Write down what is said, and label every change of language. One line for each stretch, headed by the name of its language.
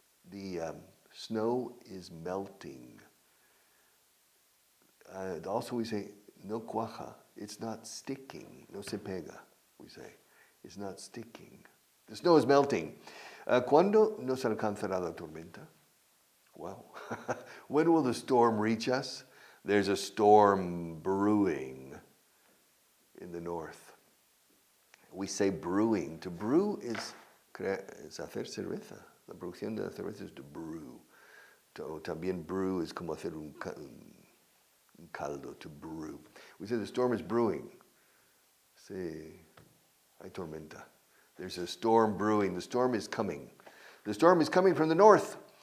English: The snow is melting. Also we say,
Spanish: no cuaja,
English: it's not sticking,
Spanish: no se pega,
English: we say. It's not sticking. The snow is melting.
Spanish: ¿Cuándo nos alcanzará la tormenta? Wow.
English: When will the storm reach us? There's a storm brewing in the north. We say brewing. To brew is
Spanish: hacer cerveza. La producción de la cerveza es
English: to brew.
Spanish: También brew is como hacer un caldo,
English: to brew. We say the storm is brewing.
Spanish: Sí, hay tormenta.
English: There's a storm brewing. The storm is coming. The storm is coming from the north.